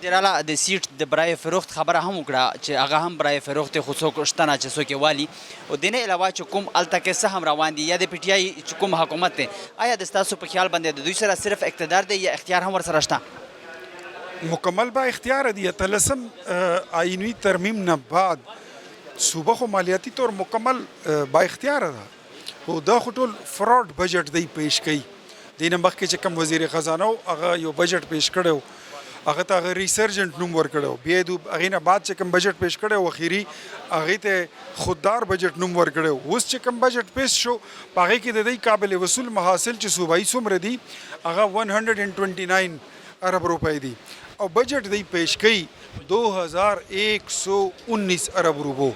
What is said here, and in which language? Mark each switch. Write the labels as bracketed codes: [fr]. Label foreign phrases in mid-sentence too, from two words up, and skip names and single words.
[ps] ډېر اعلی د سیټ د [ur] برای فروخت [ps] خبره هم وکړه چې هغه هم [ur] برای فروخت [ps] خو څوک شته نه چې څوک یې والي، او د نه علاوه چې کوم هلته کې څه هم روان دي یا د پی ټي آی چې کوم حکومت دی، آیا د ستاسو په خیال باندې د دوی سره صرف اقتدار دی یا اختیار هم ورسره شته؟ [ur] مکمل با اختیار [ps] دی. 13 آئینی ترمیم نه بعد صوبه خو مالیاتی طور [ur] مکمل با اختیار [ps] ده، خو دا خو ټول فراډ بجټ دی پیش کوي. دې نه مخکې چې کوم وزیر خزانه و هغه یو بجټ پیش کړی و، هغه ته هغه ریسرجنټ نوم ورکړی و، بیا یې د هغې نه بعد چې کوم بجټ پیش کړی و اخري هغې ته خوددار بجټ نوم ورکړی و. اوس چې کوم بجټ پیش شو په هغې کې د دوی قابل وصول محاصل چې صوبایي څومره دي هغه 129 ارب روپۍ دي، او بجټ دی پیش کوي 2119 ارب روپو.